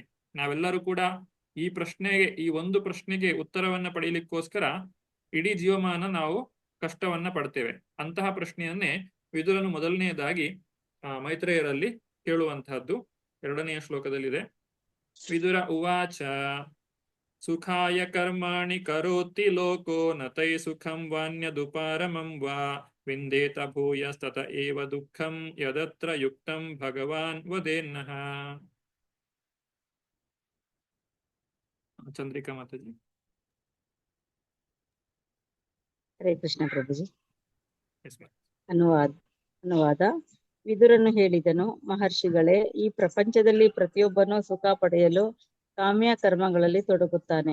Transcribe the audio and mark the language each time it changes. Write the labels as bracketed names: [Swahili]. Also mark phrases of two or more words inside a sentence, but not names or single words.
[Kannada] ನಾವೆಲ್ಲರೂ ಕೂಡ ಈ ಒಂದು ಪ್ರಶ್ನೆಗೆ ಉತ್ತರವನ್ನ ಪಡೆಯಲಿಕ್ಕೋಸ್ಕರ ಇಡೀ ಜೀವಮಾನ ನಾವು ಕಷ್ಟವನ್ನ ಪಡ್ತೇವೆ. ಅಂತಹ ಪ್ರಶ್ನೆಯನ್ನೇ ವಿದುರನು ಮೊದಲನೆಯದಾಗಿ ಮೈತ್ರೇಯರಲ್ಲಿ ಕೇಳುವಂತಹದ್ದು 2ನೆಯ ಶ್ಲೋಕದಲ್ಲಿದೆ. [Sanskrit] ವಿದುರ ಉವಾಚ ಸುಖಾಯ ಕರ್ಮಾಣಿ ಕರೋತಿ ಲೋಕೋ ನತೈ ಸುಖಂ ವಾನ್ಯದುಪಾರಮಂ ವಾ ವಿಂದೇತ ಭೂಯಸ್ತತ ಏವ ದುಃಖಂ ಯದತ್ರ ಯುಕ್ತಂ ಭಗವಾನ್ ವದೇನ್ನಃ. [Kannada] ಚಂದ್ರಿಕಾ ಮಾತಾಜಿ. ಹರೇ ಕೃಷ್ಣ ಪ್ರಭುಜಿ. ಅನುವಾದ. ವಿದುರನು ಹೇಳಿದನು, ಮಹರ್ಷಿಗಳೇ, ಈ ಪ್ರಪಂಚದಲ್ಲಿ ಪ್ರತಿಯೊಬ್ಬನು ಸುಖ ಪಡೆಯಲು ಕಾಮ್ಯ ಕರ್ಮಗಳಲ್ಲಿ ತೊಡಗುತ್ತಾನೆ.